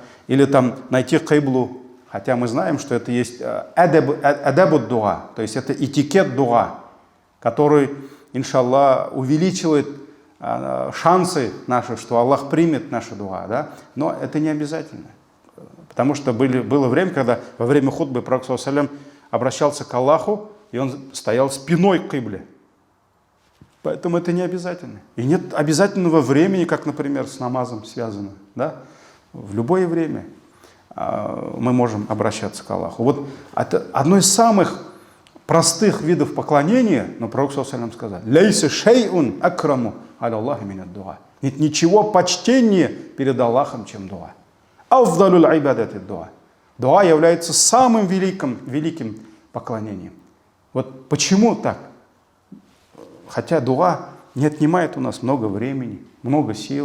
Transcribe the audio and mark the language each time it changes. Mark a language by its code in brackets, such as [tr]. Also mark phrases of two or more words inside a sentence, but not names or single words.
[ru] Или там найти киблу, хотя мы знаем, что это есть адаб дуа, то есть это этикет дуа, который, иншаллах, увеличивает шансы наши, что Аллах примет наши дуа, да? Но это не обязательно. Потому что было время, когда во время хутбы Пророк [ar] صلى الله عليه وسلم [ru] обращался к Аллаху, и он стоял спиной к кибле. Поэтому это не обязательно. И нет обязательного времени, как, например, с намазом связано. Да? В любое время мы можем обращаться к Аллаху. Вот это одно из самых простых видов поклонения, но Пророк [ar] صلى الله عليه وسلم [ru] сказал: [ar] «ليس شيء أكرم على الله من الدعاء». [ru] Нет ничего почтеннее перед Аллахом, чем дуа. [ar] أفضل العبادة الدعاء. [ru] Дуа является самым великим поклонением. Вот почему так? Хотя дуа не отнимает у нас много времени, много сил.